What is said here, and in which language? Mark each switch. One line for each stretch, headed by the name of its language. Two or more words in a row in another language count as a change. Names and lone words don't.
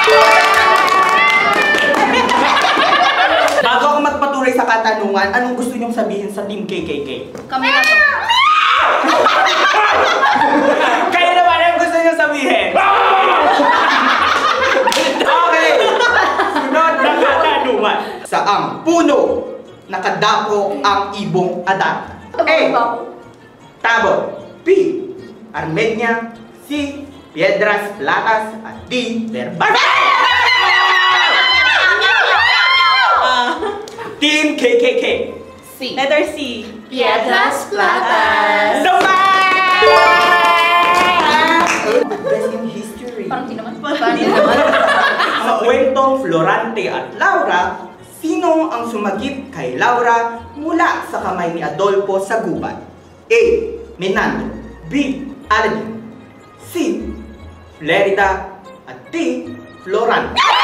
Filipino: Bago ako magpatuloy sa katanungan, anong gusto niyong sabihin sa Team KKK? Kami na to. Kayo naman ang gusto niyong sabihin? Okay! Sunod na katanungan. Saang puno nakadako ang ibong adak? A. Tabo. B. Armenia. C. Piedras Platas. At D. Verbal. Team KKK.
English: C. Letter C. Piedras Platas. Best in history.
Filipino: Parang di naman. Sa kwentong Florante at Laura, sino ang sumagip kay Laura mula sa kamay ni Adolfo sa gubat? A. Menando. B. Aladin. C. Flerida. At D. Florante.